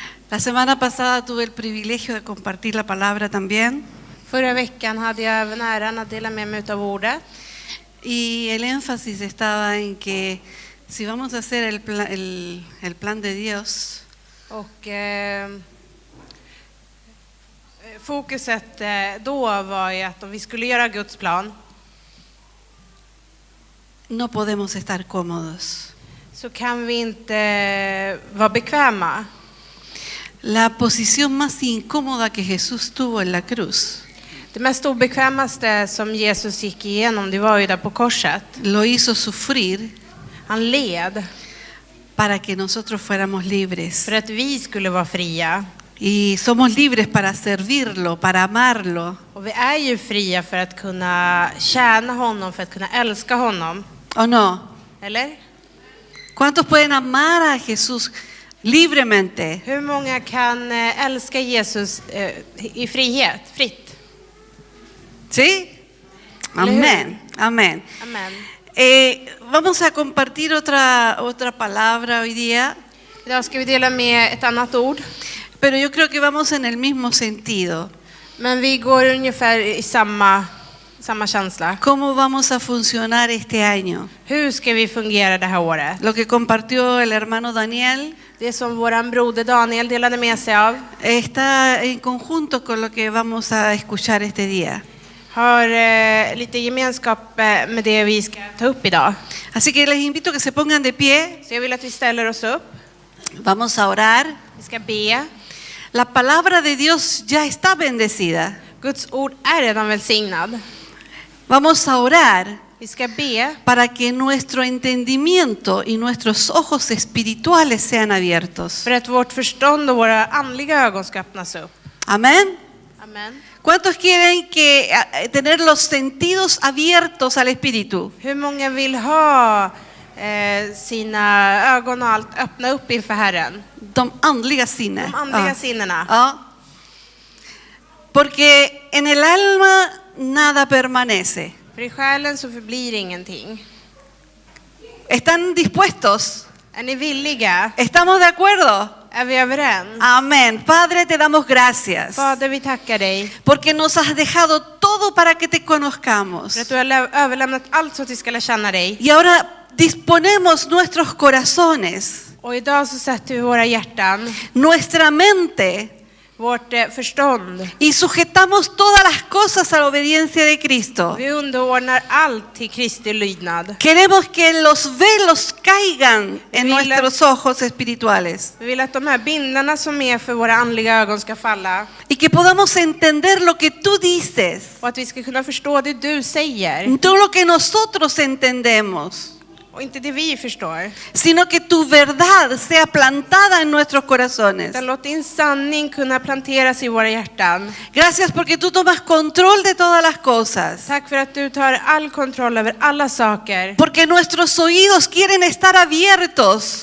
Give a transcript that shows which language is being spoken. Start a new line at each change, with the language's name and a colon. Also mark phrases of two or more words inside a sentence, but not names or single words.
Spanish: La semana pasada tuve el privilegio de compartir la palabra también.
Swedish: Förra veckan hade jag även äran att dela med mig av ordet.
Spanish: Y el énfasis estaba en que si vamos a hacer el plan de Dios,
Swedish: Och fokuset då var ju att om vi skulle göra Guds plan
Spanish: no podemos estar cómodos.
Swedish: så kan vi inte vara bekväma.
Spanish: La posición más incómoda que Jesús tuvo en la cruz
Swedish: Det mest obekvämaste som Jesus gick igenom, det var ju där på korset.
Spanish: lo hizo sufrir
Swedish: Han led
Spanish: para que nosotros fuéramos libres.
Swedish: för att vi skulle vara fria.
Spanish: Y somos libres para servirlo, para amarlo.
Swedish: Och vi är ju fria för att kunna tjäna honom, för att kunna älska honom.
Spanish: ¿O no?
Swedish: Eller?
Spanish: ¿Cuántos pueden amar a Jesús libremente?
Swedish: Hur många kan älska Jesus i frihet, fritt?
Spanish: ¿Sí? Amén, amén.
Swedish: Amen.
Spanish: Vamos a compartir otra palabra hoy día,
Swedish: Idag ska vi dela med ett annat ord.
Spanish: pero yo creo que vamos en el mismo sentido.
Swedish: Men vi går ungefär i samma känsla.
Spanish: ¿Cómo vamos a funcionar este año?
Swedish: Hur ska vi fungera det här året?
Spanish: Lo que compartió el hermano Daniel
Swedish: Det som våran broder Daniel delade med sig av
Spanish: está en conjunto con lo que vamos a escuchar este día.
Swedish: har lite gemenskap med det vi ska ta upp idag.
Spanish: Así que les invito a que se pongan de pie.
Swedish: Så jag vill att vi ställer oss upp.
Spanish: Vamos a orar.
Swedish: Vi ska be.
Spanish: La palabra de Dios ya está bendecida.
Swedish: Guds ord är redan välsignad.
Spanish: Vamos a orar
Swedish: Vi ska be
Spanish: para que nuestro entendimiento y nuestros ojos espirituales sean abiertos.
Swedish: för att vårt förstånd och våra andliga ögon ska öppnas upp.
Spanish: Amén.
Swedish: Amen.
Spanish: ¿Cuántos quieren tener los sentidos abiertos al Espíritu?
Swedish: Hur många vill ha sina ögon och allt öppna upp inför Herren? De andliga sinnen. De andliga sinnena. Ja.
Spanish: Porque en el alma nada permanece.
Swedish: För i själen så förblir ingenting.
Spanish: ¿Están dispuestos?
Swedish: Är ni villiga?
Spanish: ¿Estamos de acuerdo?
Swedish: Är vi överens?
Spanish: Amén. Padre, te damos gracias.
Swedish: Fader, vi tackar dig
Spanish: Porque nos has dejado todo para que te conozcamos.
Swedish: för att du har överlämnat allt så att vi ska lära känna dig.
Spanish: Y ahora disponemos nuestros corazones,
Swedish: Och idag så sätter vi våra hjärtan,
Spanish: nuestra mente,
Swedish: vårt förstånd.
Spanish: y sujetamos todas las cosas a la obediencia de Cristo.
Swedish: Vi underordnar allt till Kristi lydnad.
Spanish: Queremos que los velos caigan en
Swedish: Vill-
Spanish: nuestros ojos espirituales
Swedish: Vi vill att de här bindlarna som är för våra andliga ögon ska falla.
Spanish: y que podamos entender lo que tú dices,
Swedish: Och att vi ska kunna förstå det du säger.
Spanish: no lo que nosotros entendemos,
Swedish: Och inte det vi förstår.
Spanish: sino que tu verdad sea plantada en nuestros corazones.
Swedish: Utan låt din sanning kunna planteras i våra hjärtan.
Spanish: Gracias porque tú tomas control de todas las cosas.
Swedish: Tack för att du tar all kontroll över alla saker.
Spanish: Porque nuestros oídos quieren estar abiertos